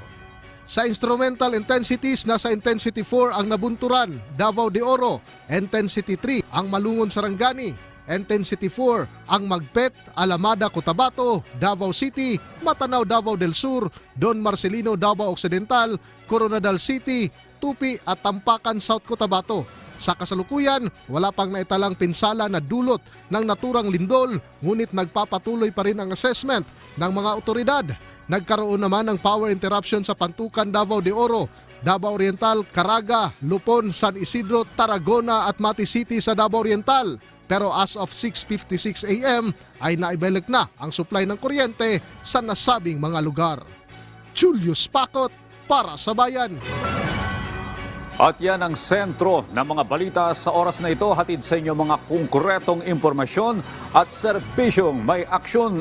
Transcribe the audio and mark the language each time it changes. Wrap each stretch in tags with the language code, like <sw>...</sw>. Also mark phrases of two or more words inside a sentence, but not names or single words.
<tl>Sa</tl> <en>instrumental intensities,</en> <tl>nasa Intensity 4 ang Nabunturan, Davao de Oro, Intensity 3 ang Malungon, Sarangani, Intensity 4 ang Magpet, Alamada, Cotabato, Davao City, Matanao, Davao del Sur, Don Marcelino, Davao Occidental, Coronadal City, Tupi at Tampakan, South Cotabato. Sa kasalukuyan, wala pang naitalang pinsala na dulot ng naturang lindol, ngunit nagpapatuloy pa rin ang assessment ng mga otoridad. Nagkaroon naman ng</tl> <en>power interruption</en> <tl>sa Pantukan, Davao de Oro, Davao Oriental, Caraga, Lupon, San Isidro, Tarragona at Mati City sa Davao Oriental.</tl> <en>Pero as of 6:56 a.m.</en> <tl>ay naibalik na ang supply ng kuryente sa nasabing mga lugar. Julius Pakot para sa Bayan. At yan ang sentro ng mga balita sa oras na ito. Hatid sa inyo mga konkretong impormasyon at serbisyong may aksyon.</tl>